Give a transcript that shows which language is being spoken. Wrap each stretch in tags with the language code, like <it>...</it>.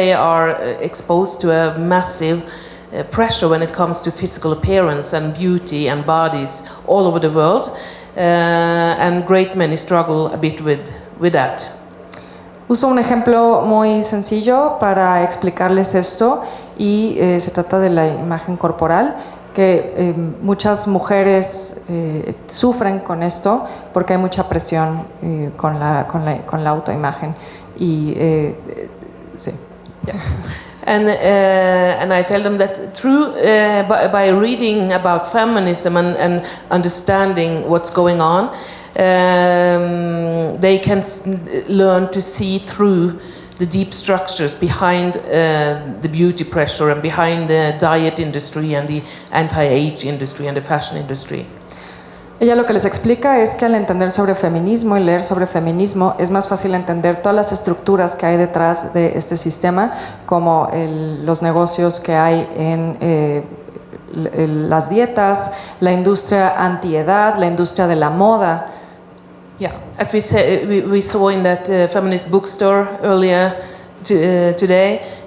<en>They are exposed to a massive pressure when it comes to physical appearance and beauty and bodies all over the world, and great many struggle a bit with that.</en> <es>Uso un ejemplo muy sencillo para explicarles esto y se trata de la imagen corporal, que muchas mujeres sufren con esto porque hay mucha presión con la autoimagen. Y sí.</es> <en>Yeah. And I tell them that through by reading about feminism and understanding what's going on, they can learn to see through the deep structures behind the beauty pressure and behind the diet industry and the anti-age industry and the fashion industry.</en> <es>Ella lo que les explica es que al entender sobre feminismo y leer sobre feminismo es más fácil entender todas las estructuras que hay detrás de este sistema, como los negocios que hay en las dietas, la industria antiedad, la industria de la moda.</es> <en>Yeah, as we said, we saw in that feminist bookstore earlier today.</en>